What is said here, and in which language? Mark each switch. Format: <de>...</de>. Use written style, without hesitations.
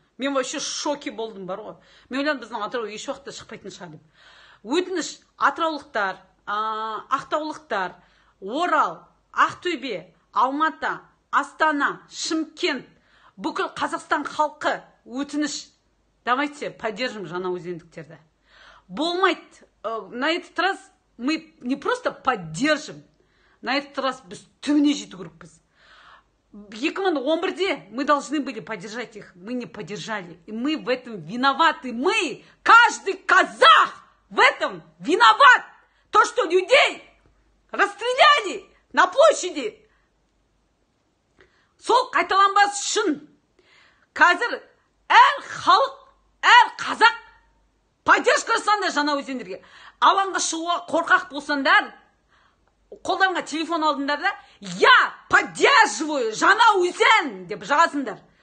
<kk>Мен вообще шоке болдым бар ғой. Мен ойладым біздің Атырау еш уақытта шықпайтын шығар деп. Өтініш, атыраулықтар, ақтаулықтар, Орал, Ақтөбе, Алматы, Астана, Шымкент, бүкіл Қазақстан халқы өтініш.</kk> <ru>Давайте поддержим</ru> <kk>жаңа өзендіктерді. Болмайды.</kk> <ru>На этот раз мы не просто поддержим, на этот раз</ru> <kk>біз түбіне жету керекпіз.</kk> <ru>2011-де мы должны были поддержать их, мы не поддержали. И мы в этом виноваты. Мы, каждый казах в этом виноват. То, что людей расстреляли на площади.</ru> <kk>Сол қайталанбас үшін қазір әр халық, әр қазақ поддержка жасаңдар жаңа өзендерге. Алаңға шығуға қорқақ болсаңдар, қолдарыңа телефон алдыңдар да,</kk> <ru>я поддерживаю</ru> <kk>жаңа өзен деп жазыңдар.</kk>